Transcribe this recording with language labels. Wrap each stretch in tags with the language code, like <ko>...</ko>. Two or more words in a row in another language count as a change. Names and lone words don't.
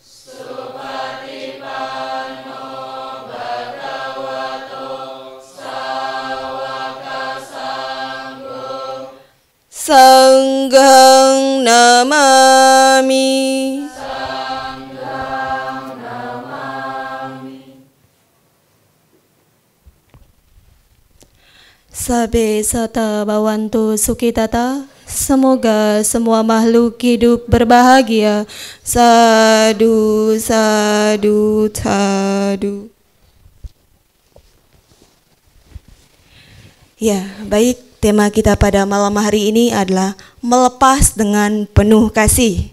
<pi>Sanghang namami. Sabe sata bawantu sukitata.</pi> <id>Semoga semua makhluk hidup berbahagia.</id> <pi>Sadu, sadu, sadu.</pi> <id>Ya, baik. Tema kita pada malam hari ini adalah melepas dengan penuh kasih.</id>